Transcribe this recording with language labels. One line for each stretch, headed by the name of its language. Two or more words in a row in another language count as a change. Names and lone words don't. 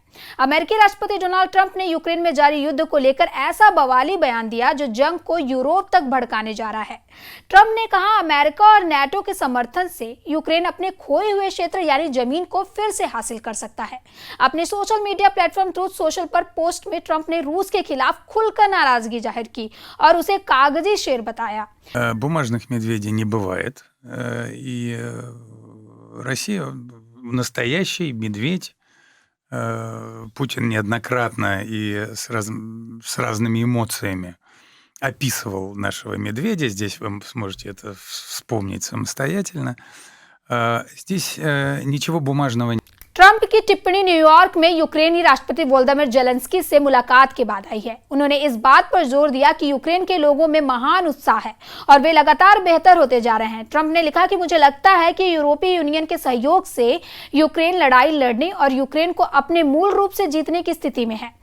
Hindi: अमेरिकी राष्ट्रपति डोनाल्ड ट्रंप ने यूक्रेन में जारी युद्ध को लेकर ऐसा बवाली बयान दिया जो जंग को यूरोप तक भड़काने जा रहा है। ट्रंप ने कहा, अमेरिका और नाटो के समर्थन से यूक्रेन अपने खोए हुए क्षेत्र यानी जमीन को फिर से हासिल कर सकता है। अपने
English: social media platform
Hindi: ट्रूथ सोशल पर पोस्ट में ट्रंप ने रूस के खिलाफ खुलकर नाराजगी जाहिर की और उसे कागजी शेर बताया।
Russian: Бумажных медведей не бывает, и Россия настоящий медведь. Путин неоднократно и с разными эмоциями описывал нашего медведя. Здесь вы сможете это вспомнить самостоятельно. Здесь ничего бумажного нет.
Hindi: ट्रंप की टिप्पणी न्यूयॉर्क में यूक्रेनी राष्ट्रपति व्लादिमीर जेलेंस्की से मुलाकात के बाद आई है। उन्होंने इस बात पर जोर दिया कि यूक्रेन के लोगों में महान उत्साह है और वे लगातार बेहतर होते जा रहे हैं। ट्रंप ने लिखा कि मुझे लगता है कि यूरोपीय यूनियन के सहयोग से यूक्रेन लड़ाई लड़ने और यूक्रेन को अपने मूल रूप से जीतने की स्थिति में है।